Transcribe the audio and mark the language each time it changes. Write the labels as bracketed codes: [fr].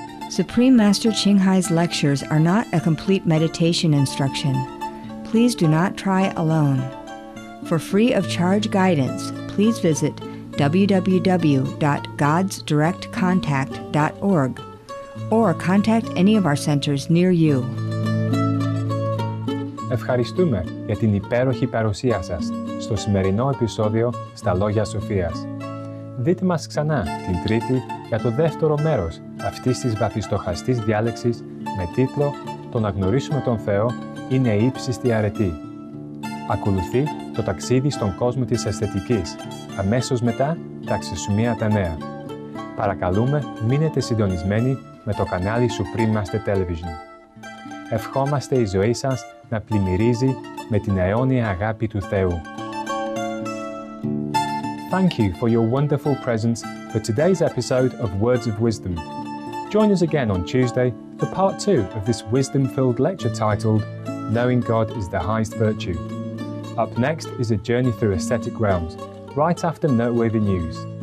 [en] Supreme Master Ching Hai's lectures are not a complete meditation instruction. Please do not try alone. For free of charge guidance, please visit www.godsdirectcontact.org or contact any of our centers near you. [el] Ευχαριστούμε για την υπέροχη παρουσία σας στο σημερινό επεισόδιο στα Λόγια Σοφίας. Δείτε μας ξανά την Τρίτη για το δεύτερο μέρος αυτής της βαθιστοχαστής διάλεξης με τίτλο «Το να γνωρίσουμε τον Θεό είναι ύψιστη αρετή». Ακολουθεί το ταξίδι στον κόσμο της αισθητικής, αμέσως μετά τα αξιοσημεία τα νέα. Παρακαλούμε μείνετε συντονισμένοι με το κανάλι Supreme Master Television. Ευχόμαστε η ζωή σας να πλημμυρίζει με την αιώνια αγάπη του Θεού. [en] Thank you for your wonderful presence for today's episode of Words of Wisdom. Join us again on Tuesday for part 2 of this wisdom-filled lecture titled Knowing God is the Highest Virtue. Up next is a journey through ascetic realms, right after noteworthy news.